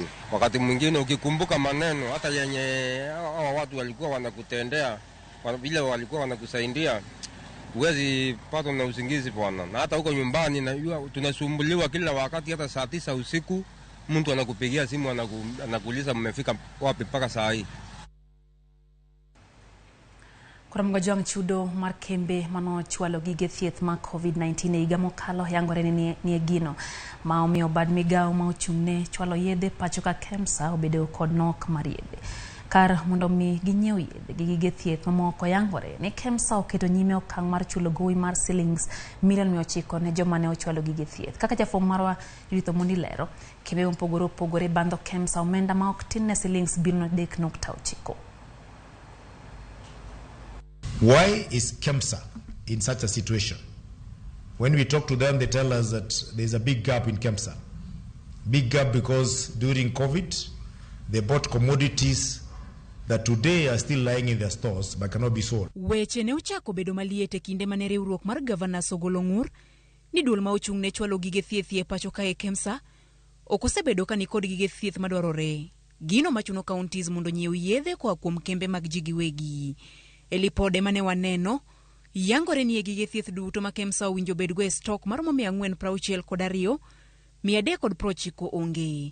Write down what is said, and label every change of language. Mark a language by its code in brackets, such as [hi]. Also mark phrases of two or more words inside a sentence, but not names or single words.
[sw] Wakati mwingine ukikumbuka maneno hata yenye hao watu walikuwa wanakutendea, vile walikuwa wanakusaidia, huwezi pata na usingizi bwana. Na hata huko nyumbani tunasumbuliwa kila wakati, hata saa 9 usiku mtu anakupigia simu anakuuliza mmefika wapi mpaka saa hii. [luo] Koromoga juang chudo mar kembe mano chwalo gige thieth ma COVID-19 e higa mokalo yangore ni egino ma omiyo bad migao ma ochung'ne chwalo yedhe pacho ka KEMSA obedo kod nok mar yedhe. kar mondo mi ginyiew yedhe gi gige thieth mamoko yangore ni KEMSA oketo nyime okang' mar chulo gowi mar shillings milion 900 ne joma ne ochwalo gige thieth. Kaka jafwambo marwa Judith Omondi lero, kembe mopogore opogore bando KEMSA omenda ma ok tin ne shillings bilion 3.9. [en] Why is KEMSA in such a situation? When we talk to them, they tell us that there's a big gap in KEMSA. Big gap because during COVID, they bought commodities that today are still lying in their stores but cannot be sold. [luo] Weche ne ochako bedo maliet e kinde mane riwruok mar Governors ogolo ng'ur ni duol ma ochung' ne chwalo gige thieth e pacho kae KEMSA ok osebedo ka nikod gige thieth madwarore. Gino machuno counties mondo nyiew yedhe koa kuom kembe mag ji giwegi. E lipode mane waneno, yangore ni gige thieth duto ma KEMSA owinjo bedgo e stok maromo 462, 390 onge.